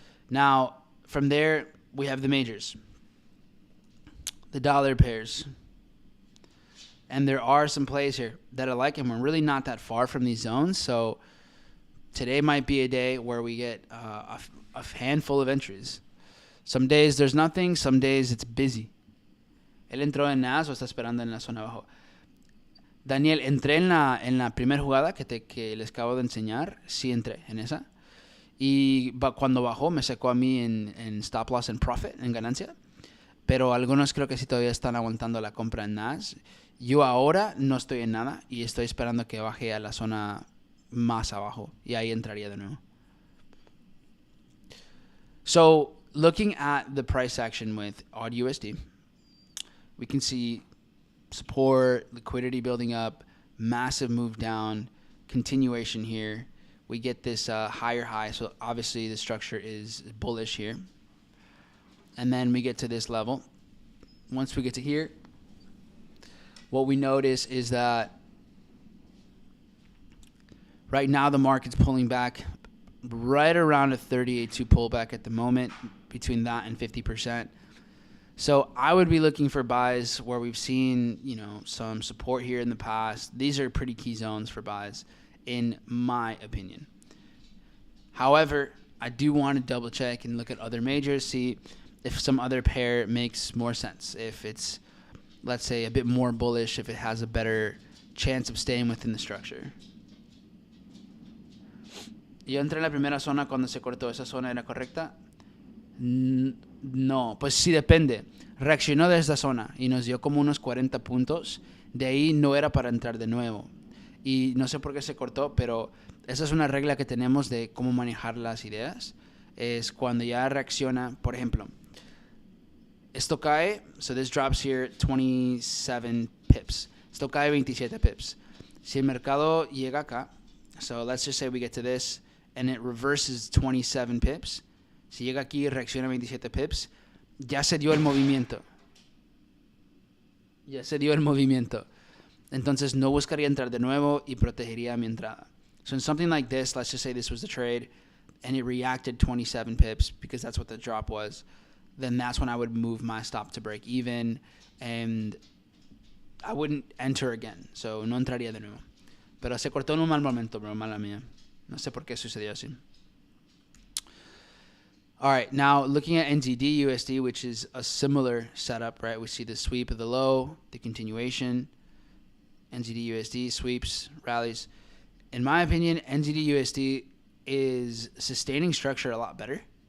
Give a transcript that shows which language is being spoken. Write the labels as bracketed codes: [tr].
[en] Now, from there, we have the majors, the dollar pairs. And there are some plays here that I like, and we're really not that far from these zones. So today might be a day where we get a handful of entries. Some days there's nothing. Some days it's busy. [es] ¿Él entró en NAS o está esperando en la zona abajo? Daniel, entré en la primera jugada que les acabo de enseñar. Sí entré en esa. Y cuando bajó me sacó a mí en stop loss en profit, en ganancia. Pero algunos creo que sí todavía están aguantando la compra en NAS. Yo ahora no estoy en nada y estoy esperando que baje a la zona más abajo. Y ahí entraría de nuevo. [en] So, looking at the price action with AUD USD, we can see support, liquidity building up, massive move down, continuation here. We get this higher high, so obviously the structure is bullish here. And then we get to this level. Once we get to here, what we notice is that right now the market's pulling back right around a 38.2 pullback at the moment, between that and 50%. So I would be looking for buys where we've seen, some support here in the past. These are pretty key zones for buys, in my opinion. However, I do want to double check and look at other majors, see if some other pair makes more sense. If it's, let's say, a bit more bullish, if it has a better chance of staying within the structure. [es] Yo entré en la primera zona cuando se cortó. ¿Esa zona era correcta? No, pues sí depende. Reaccionó de esta zona y nos dio como unos 40 puntos. De ahí no era para entrar de nuevo. Y no sé por qué se cortó, pero esa es una regla que tenemos de cómo manejar las ideas. Es cuando ya reacciona, por ejemplo, esto cae, [en] so this drops here 27 pips. [es] Esto cae 27 pips. Si el mercado llega acá, [en] so let's just say we get to this, and it reverses 27 pips. [es] Si llega aquí y reacciona 27 pips, ya se dio el movimiento. Ya se dio el movimiento. Entonces no buscaría entrar de nuevo y protegería mi entrada. [en] So in something like this, let's just say this was the trade, and it reacted 27 pips because that's what the drop was. Then that's when I would move my stop to break even, and I wouldn't enter again. [es] So no entraría de nuevo. Pero se cortó en un mal momento, bro, mala mía. No sé por qué sucedió así. [en] All right, now looking at NZD USD, which is a similar setup, right? We see the sweep of the low, the continuation, NZD USD sweeps, rallies. In my opinion, NZD USD is sustaining structure a lot better.